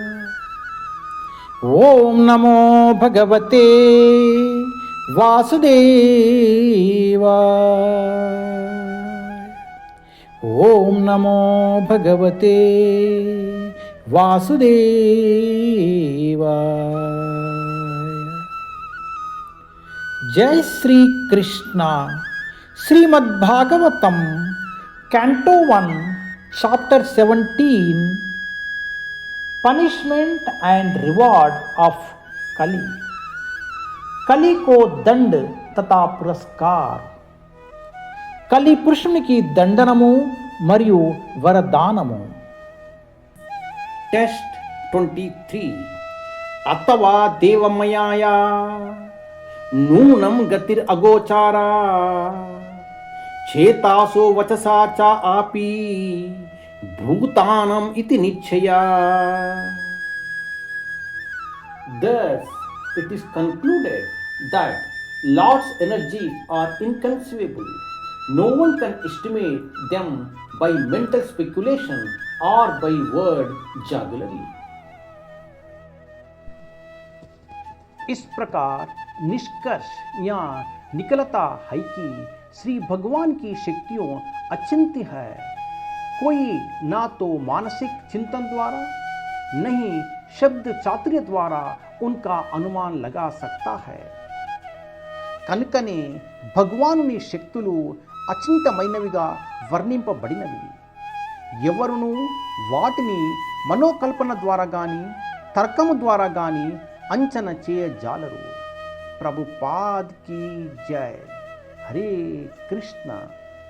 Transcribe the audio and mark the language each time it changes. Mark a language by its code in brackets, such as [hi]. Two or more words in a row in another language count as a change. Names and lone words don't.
[sa] ओम नमो भगवते वासुदेवाय। ओम नमो भगवते वासुदेवाय। [hi] जय श्री कृष्ण। [en] Srimad Bhagavatam Canto 1 Chapter 17 Punishment and Reward of Kali. [hi] कली को दंड तथा पुरस्कार। [te] कली పురుషునికి దండనము మరియు వరదానము। [sa] టెస్ట్ 23 अथवा देवमायाया नूनं गतिर् अगोचरा चेतसो वचसा च अपि भूतानाम् इति निश्चयः। [en] Thus it is concluded that Lord's energies are inconceivable. No one can estimate them by mental speculation or by word jugglery. [hi] इस प्रकार निष्कर्ष या निकलता है कि श्री भगवान की शक्तियों अचिंत्य है। कोई ना तो मानसिक चिंतन द्वारा नहीं शब्द चातुर्य द्वारा उनका अनुमान लगा सकता है। [te] కనుకనే భగవానుని శక్తులు అచింతమైనవిగా వర్ణింపబడినవి। ఎవరును వాటిని మనోకల్పన ద్వారా గాని తర్కము ద్వారా గాని అంచనా చేయజాలరు। [hi] ప్రభుపాద్ की जय। हरे कृष्ण।